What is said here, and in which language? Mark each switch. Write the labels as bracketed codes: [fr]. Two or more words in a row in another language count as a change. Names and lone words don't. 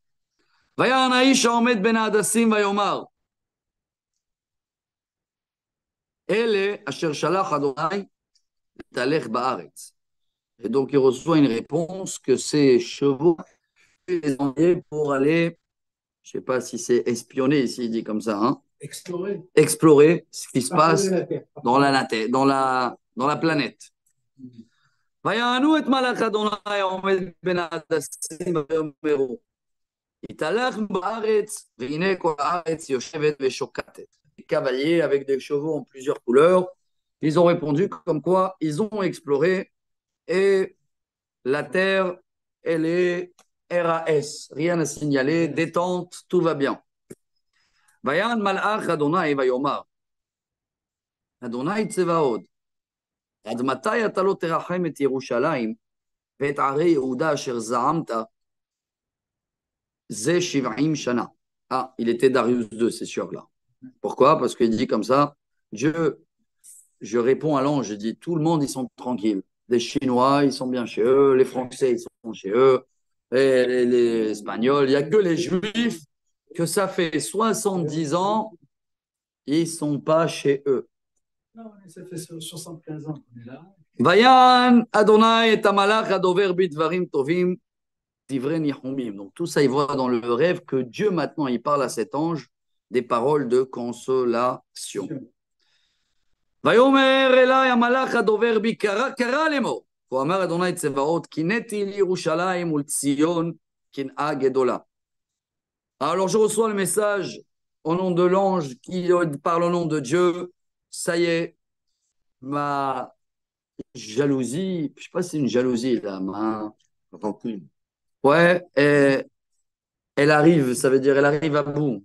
[fr] Et donc il reçoit une réponse que ces chevaux les envoyer pour aller, je ne sais pas si c'est espionner ici, il dit comme ça, hein, explorer ce qui se passe dans la planète. [he] ויענו את מלאך אדוני העומד בין ההדסים ואומרו, התהלך בארץ, והנה כל הארץ יושבת ושוקטת. [fr] cavaliers avec des chevaux en plusieurs couleurs. Ils ont répondu comme quoi ils ont exploré et la terre, elle est RAS, rien à signaler, détente, tout va bien. [he] ויען מלאך אדוני ויאמר. אדוני צבאות. עד מתי אתה לא תרחם את ירושלים ואת ערי יהודה אשר זעמת זה 70 שנה. [fr] Ah, il était Darius II, c'est sûr là. Pourquoi? Parce qu'il dit comme ça, Dieu, je réponds à l'ange, je dis, tout le monde, ils sont tranquilles. Les Chinois, ils sont bien chez eux, les Français, ils sont chez eux, et les Espagnols, il n'y a que les Juifs que ça fait 70 ans, ils ne sont pas chez eux. Non, mais ça fait 75 ans qu'on est là. [he] ויען אדוני את המלאך הדובר בי דברים טובים דברי נחומים. [fr] Donc tout ça, il voit dans le rêve que Dieu maintenant, il parle à cet ange des paroles de consolation. [he] ויאמר אלי המלאך הדובר בי קרא לאמור. כה אמר אדוני צבאות קינאתי לירושלים ולציון קנאה גדולה. [fr] Alors je reçois le message au nom de l'ange qui parle au nom de Dieu. Ça y est, ma jalousie, je ne sais pas si c'est une jalousie là, Rancune. ouais, elle arrive, ça veut dire elle arrive à bout.